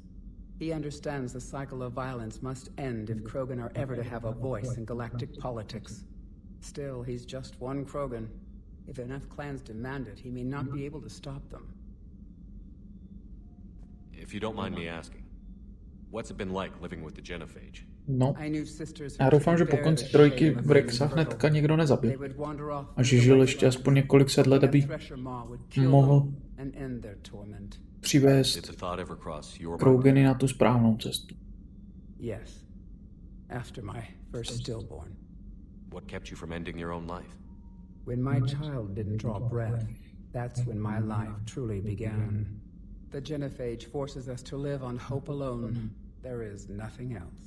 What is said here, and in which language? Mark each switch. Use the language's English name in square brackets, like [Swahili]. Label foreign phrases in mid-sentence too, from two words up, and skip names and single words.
[English] He understands the cycle of violence must end if Krogan are ever to have a voice in galactic politics. Still, he's just one Krogan. If enough clans demand it, he may not be able to stop them. If you don't mind me asking, what's it been like living with the genophage? [Czech] No, já doufám, že po konci trojky Rexa hnedka nikdo nezabil. A že žil ještě aspoň několik set let, aby mohl přivést Krogeny na tu správnou cestu. [English] Yes. After my first stillborn. What kept you from ending your own life? When my child didn't draw breath, that's when my life truly began. The genophage forces us to live on hope alone. There is nothing else.